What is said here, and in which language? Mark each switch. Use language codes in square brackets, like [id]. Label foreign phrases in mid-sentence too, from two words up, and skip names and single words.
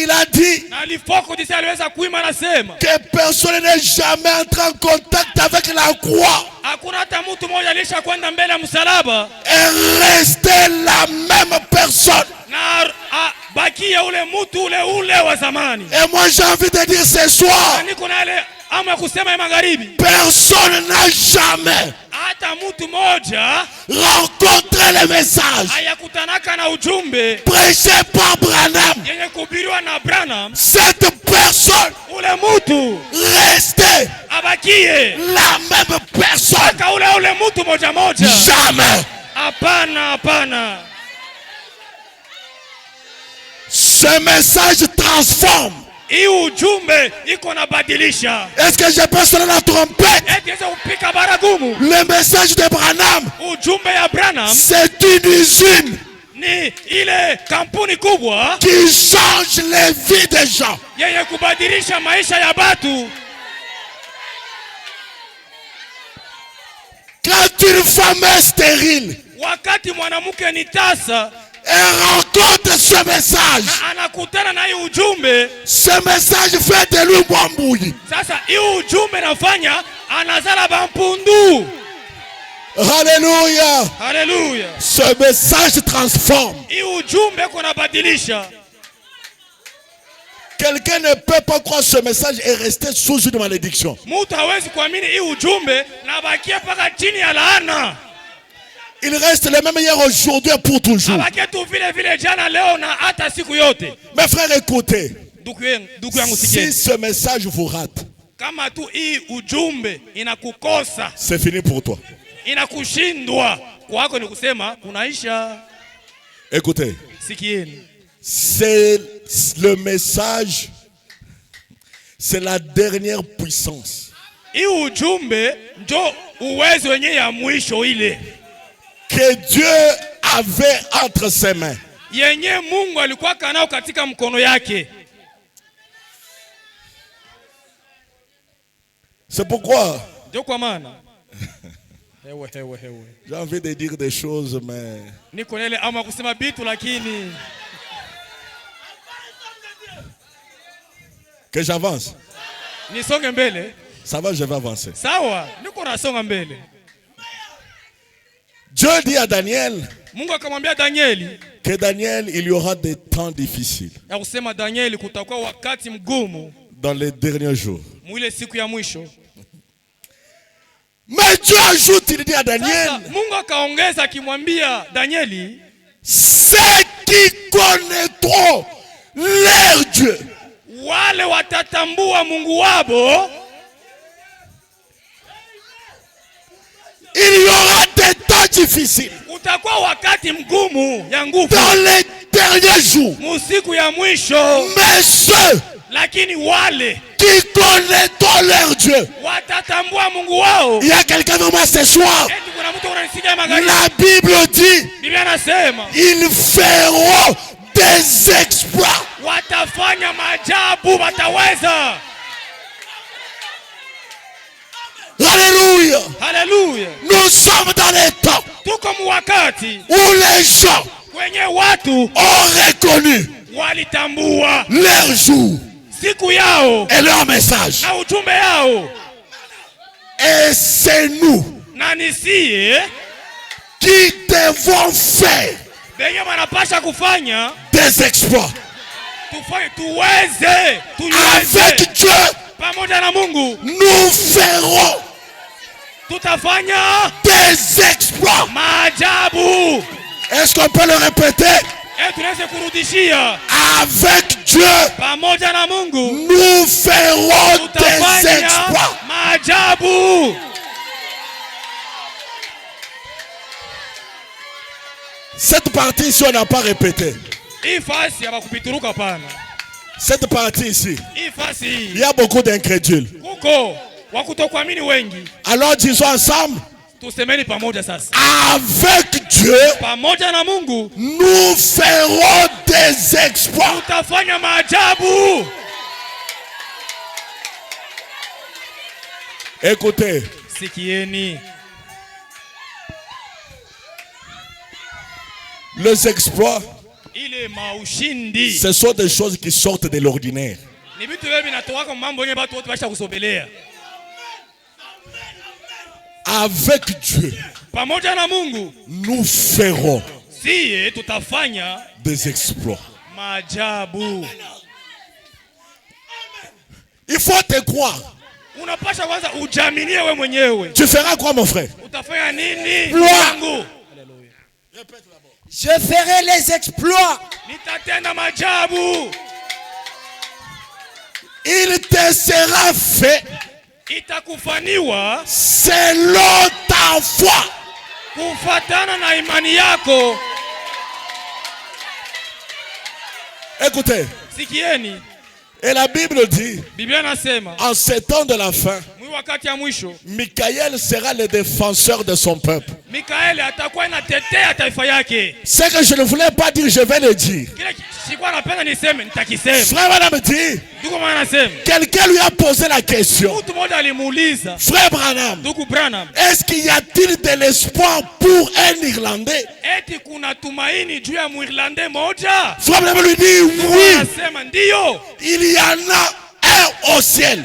[fr] Il a dit que personne n'est jamais entré en contact avec la croix et rester la même personne. Et moi j'ai envie de dire ce soir, personne n'a jamais [sw] hata mtu moja [fr] rencontrer le message [sw] hayakutanaka na ujumbe [fr] prêché par Branham, [sw] yenye kuhubiriwa na Branham, [fr] cette personne [sw] ule mtu [fr] restait [sw] abakie [fr] la même personne. [sw] ka ule mtu moja moja. [fr] Jamais. [sw] Hapana, hapana. [fr] Ce message transforme. [sw] Hii ujumbe iko na badilisha. [fr] Est-ce que je peux sonner la trompette? [sw] Etiweza kupika baragumu. [fr] Le message de Branham, [sw] Ujumbe ya Branham [fr] c'est une usine [sw] ni ile kampuni kubwa [fr] qui change les vies des gens. [sw] yenye kubadilisha maisha ya batu. [fr] Quand une femme est stérile, [sw] Wakati mwanamke ni tasa, [fr] elle rencontre ce message. [sw] anakutana na hii ujumbe. [fr] Ce message fait de lui Mwambouyi. [sw] Sasa hii ujumbe nafanya anazala bampundu. [fr] Alléluia. [sw] Haleluya. [fr] Ce message transforme. [sw] Hii ujumbe kuna badilisha. [fr] Quelqu'un ne peut pas croire ce message et rester sous une malédiction. [sw] Mtu hawezi kuamini hii ujumbe na bakia paka chini ya laana. [fr] Il reste le même hier, aujourd'hui et pour toujours. [sw] Abakia tu vile vile jana, leo na hata siku yote. [fr] Mes frères, écoutez. [sw] Ndugu yangu [fr] Si [sw] sikieni. [fr] ce message vous rate, [sw] Kama tu hii ujumbe inakukosa, [fr] c'est fini pour toi. [sw] inakushindwa, kwako ni kusema kunaisha. [fr] Écoutez. [sw] Sikieni. [fr] C'est le message, c'est la dernière puissance. [sw] Hii ujumbe ndio uwezo wenyewe ya mwisho ile [fr] Que Dieu avait entre ses mains. [sw] yenye Mungu alikuwa kanao katika mkono yake. [fr] C'est pourquoi [sw] Ndio kwa maana hewe. [fr] j'ai envie de dire des choses, mais [sw] Niko nele ama kusema bitu, lakini [fr] que j'avance. [sw] nisonge mbele. [fr] Ça va, je vais avancer. [sw] Sawa, niko nasonga mbele. [fr] Dieu dit à Daniel [sw] Mungu akamwambia Danieli [fr] que Daniel, il y aura des temps difficiles [sw] ya kusema, Danieli, kutakuwa wakati mgumu [fr] dans les derniers jours. [sw] mwile siku ya mwisho. [fr] Mais Dieu ajoute, il dit à Daniel, [sw] Sasa Mungu akaongeza akimwambia Danieli, [fr] ceux qui connaîtront leur Dieu, [sw] wale watatambua Mungu wabo, [fr] il y aura des temps difficiles [sw] utakuwa wakati mgumu ya nguvu [fr] dans les derniers jours. [sw] musiku ya mwisho. [fr] Mais ceux [sw] Lakini wale [fr] qui connaîtront leur Dieu. [sw] watatambua Mungu wao. [fr] Il y a quelqu'un avec moi ce soir. [sw] Eti kuna mtu unanisikia magharibi? [fr] La Bible dit, [sw] Biblia anasema [fr] ils feront des exploits. [sw] watafanya maajabu, wataweza. [fr] Alléluia. [sw] Haleluya. [fr] Nous sommes dans les temps [sw] Tuko mwakati [fr] où les gens [sw] kwenye watu [fr] ont reconnu [sw] walitambua [fr] leur jour [sw] siku yao [fr] et leur message. [sw] na ujumbe yao, [fr] Et c'est nous [sw] na nisie [fr] qui devons faire [sw] benye wanapasha kufanya [fr] des exploits. [sw] tuweze [fr] Avec Dieu, [sw] pamoja na Mungu, [fr] nous ferons [sw] tutafanya [fr] des exploits. [sw] maajabu. [fr] Est-ce qu'on peut le répéter? [sw] Tunaweza kurudishia, [fr] Avec Dieu, [sw] pamoja na Mungu [fr] nous ferons des [sw] tutafanya [fr] exploits. [sw] maajabu. [fr] Cette partie ici, on n'a pas répété. [sw] Hii fasi hapakupituruka pana. [fr] Cette partie ici, [sw] Hii fasi [fr] il y a beaucoup d'incrédules. [sw] kuko wakutokuamini wengi. [fr] Alors disons ensemble, [sw] Tusemeni pamoja sasa, [fr] avec Dieu, [sw] pamoja na Mungu [fr] nous ferons des exploits. [sw] tutafanya maajabu. [fr] Écoutez, [sw] Sikieni, [fr] les exploits, [sw] ile maushindi [fr] ce sont des choses qui sortent de l'ordinaire. [sw] ni vitu vile vinatoka mambo yenye watu wote basha kusogelea. [fr] Avec Dieu, [sw] Pamoja na Mungu [fr] nous ferons [sw] siye tutafanya [fr] des exploits. [sw] maajabu. [fr] Il faut te croire. [sw] Unapasha kwanza ujaminie wewe mwenyewe. [fr] Tu feras quoi mon frère? [sw] Utafanya nini? [fr] Gloire. Je ferai les exploits. [sw] Nitatenda majabu. [fr] Il te sera fait [sw] Itakufaniwa [fr] selon ta foi. [sw] kufatana na imani yako. [fr] Écoutez. [sw] Sikieni. [fr] Et la Bible dit, [sw] Biblia nasema, [fr] en ces temps de la fin, [sw] wakati ya mwisho, [fr] Michael sera le défenseur de son peuple. [sw] Mikaeli atakuwa anatetea taifa yake. [fr] Ce que je ne voulais pas dire, je vais le dire. [sw] Kile sikuwa napenda niseme, nitakisema. [fr] Frère Branham dit, [sw] Ndugu mwana nasema, [fr] quelqu'un lui a posé la question. [sw] mtu mmoja alimuuliza, [fr] Frère Branham, [sw] ndugu Branham, [fr] est-ce qu'il y a-t-il de l'espoir pour un Irlandais? [sw] eti kuna tumaini juu ya Muirlande moja? [fr] Frère Branham lui dit, oui, [sw] Anasema ndiyo. [fr] il y en a un au ciel.